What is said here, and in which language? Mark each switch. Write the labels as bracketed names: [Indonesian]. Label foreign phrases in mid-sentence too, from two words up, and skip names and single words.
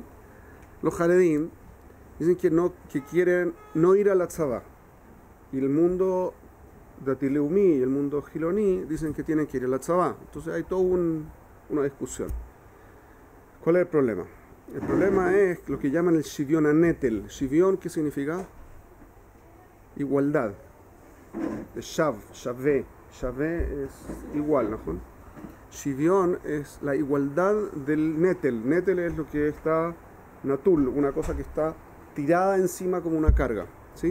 [Spanish] Los jaredín dicen que quieren no ir a la tzavá. Y el mundo Datileumí y el mundo Giloní dicen que tienen que ir a la tzavá. Entonces hay toda una discusión. ¿Cuál es el problema? El problema es lo que llaman el [Hebrew] shivion anetel. [Spanish] Shivion, ¿qué significa? Igualdad. De shavé. Shavé es igual, ¿no? Shivion es la igualdad del netel. Netel es lo que está natul, una cosa que está tirada encima como una carga, ¿sí?